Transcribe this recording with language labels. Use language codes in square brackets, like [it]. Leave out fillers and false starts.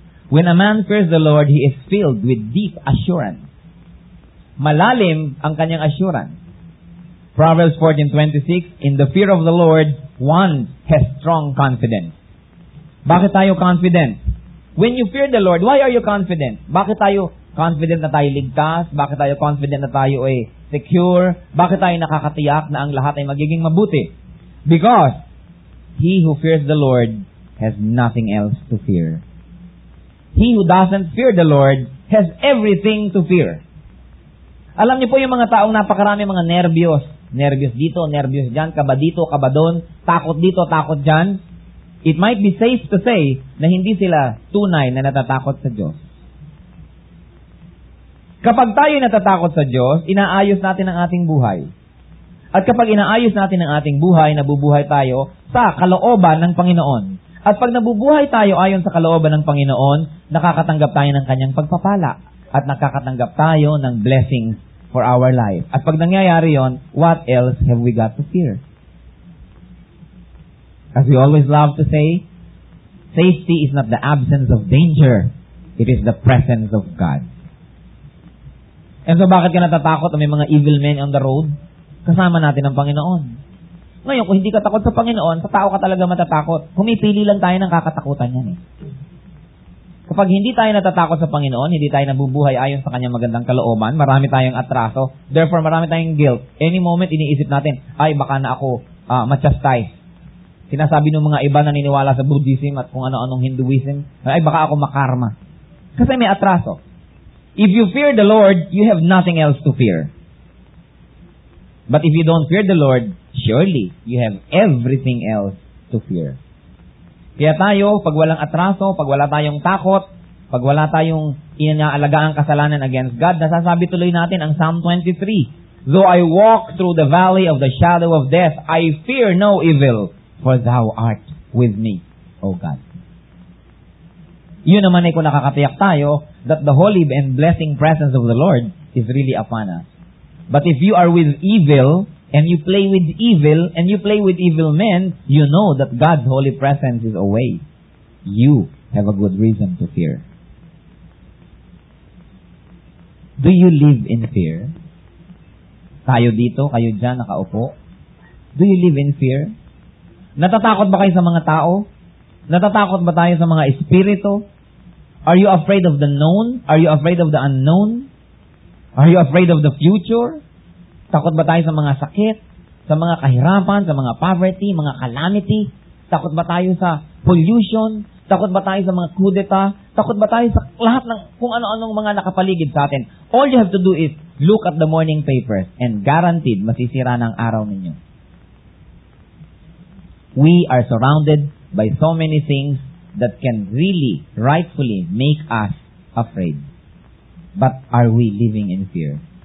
[en] When a man fears the Lord, he is filled with deep assurance. [tl] Malalim ang kanyang assurance. [en] Proverbs 14:26, in the fear of the Lord, one has strong confidence. [tl] Bakit tayo confident? [en] When you fear the Lord, why are you confident? [tl] Bakit tayo confident na tayo ligtas? Bakit tayo confident na tayo ay secure? Bakit tayo nakakatiyak na ang lahat ay magiging mabuti? [en] Because he who fears the Lord has nothing else to fear. He who doesn't fear the Lord has everything to fear. [tl] Alam niyo po yung mga taong napakarami mga nervyos. Nervyos dito, nervyos dyan, kaba dito, kaba doon, takot dito, takot dyan. [en] It might be safe to say [tl] na hindi sila tunay na natatakot sa Diyos. Kapag tayo natatakot sa Diyos, inaayos natin ang ating buhay. At kapag inaayos natin ang ating buhay, nabubuhay tayo sa kalooban ng Panginoon. At pag nabubuhay tayo ayon sa kalooban ng Panginoon, nakakatanggap tayo ng kanyang pagpapala. At nakakatanggap tayo ng [en] blessings for our life. [tl] At pag nangyayari yon, [en] what else have we got to fear? As we always love to say, safety is not the absence of danger. It is the presence of God. And so [tl] bakit ka natatakot na may mga [en] evil men on the road? [tl] Kasama natin ang Panginoon. Ngayon, kung hindi ka takot sa Panginoon, sa tao ka talaga matatakot. Pumipili lang tayo ng kakatakutan yan eh. Kapag hindi tayo natatakot sa Panginoon, hindi tayo nabubuhay ayon sa kanyang magandang kalooban, marami tayong atraso, therefore marami tayong guilt. Any moment, iniisip natin, ay baka na ako machastise. Sinasabi ng mga iba na naniniwala sa Buddhism at kung ano-anong Hinduism, ay baka ako makarma. Kasi may atraso. [en] If you fear the Lord, you have nothing else to fear. But if you don't fear the Lord, surely you have everything else to fear. [tl] Kaya tayo, pag walang atraso, pag wala tayong takot, pag wala tayong inaalagaan kasalanan against God, nasasabi tuloy natin ang Psalm 23. [en] Though I walk through the valley of the shadow of death, I fear no evil, for Thou art with me, O God. [tl] Yun naman ay kung nakakatiyak tayo [en] that the holy and blessing presence of the Lord is really upon us. But if you are with evil, and you play with evil, and you play with evil men, you know that God's holy presence is away. You have a good reason to fear. Do you live in fear? [tl] Tayo dito, kayo dyan, nakaupo. [en] Do you live in fear? [tl] Natatakot ba kayo sa mga tao? Natatakot ba tayo sa mga espiritu? [en] Are you afraid of the known? Are you afraid of the unknown? Are you afraid of the future? [tl] Takot ba tayo sa mga sakit? Sa mga kahirapan? Sa mga poverty? Mga calamity? Takot ba tayo sa pollution? Takot ba tayo sa mga kudeta? Takot ba tayo sa lahat ng kung ano-anong mga nakapaligid sa atin? [en] All you have to do is look at the morning papers and guaranteed [tl] masisira ng araw ninyo. [en] We are surrounded by so many things that can really, rightfully make us afraid. But are we living in fear?